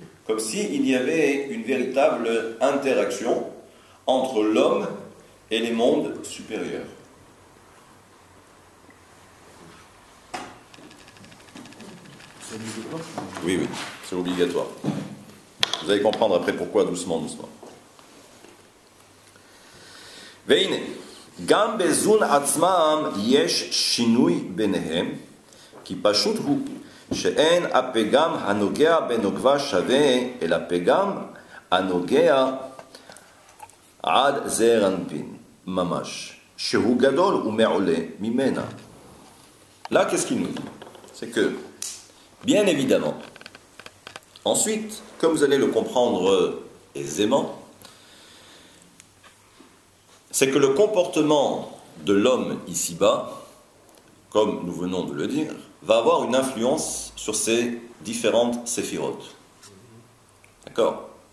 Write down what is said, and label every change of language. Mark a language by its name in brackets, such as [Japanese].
[French] Comme s'il y avait une véritable interaction entre l'homme et les mondes supérieurs. Oui, oui, c'est obligatoire. Vous allez comprendre après pourquoi, doucement. [Hebrew] והנה, גם בזון עצמם יש שינוי ביניהם, כי פשוט הוא שאין הפגם הנוגע בנוקבה שווה, אלא פגם הנוגע עד זעיר אנפין, ממש, שהוא גדול ומעולה ממנה. [French] Là, qu'est-ce qu'il nous dit? C'est que, bien évidemment, ensuite, comme vous allez le comprendre aisément, c'est que le comportement de l'homme ici-bas, comme nous venons de le dire, va avoir une influence sur ces différentes séphirotes. D'accord?